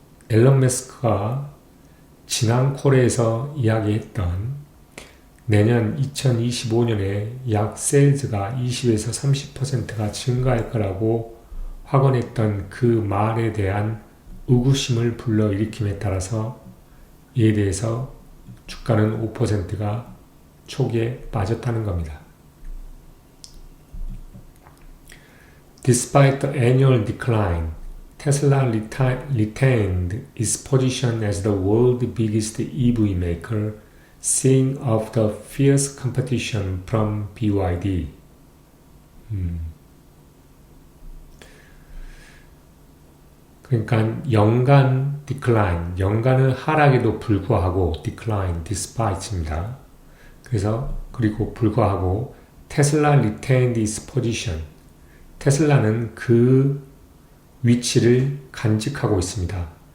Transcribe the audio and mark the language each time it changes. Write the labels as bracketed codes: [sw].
[ko] 앨런 머스크가 지난 콜에서 이야기했던 내년 2025년에 약 세일즈가 20에서 30%가 증가할 거라고 확언했던 그 말에 대한 의구심을 불러일으킴에 따라서 이에 대해서 주가는 5%가 초기에 빠졌다는 겁니다. [en] Despite the annual decline, Tesla retained its position as the world's biggest EV maker, seeing off the fierce competition from BYD. [ko] 그러니까 연간 decline, 연간의 하락에도 불구하고 decline, despite입니다. 그리고 불구하고 테슬라 [en] retained its position. [ko] 테슬라는 그 위치를 간직하고 있습니다.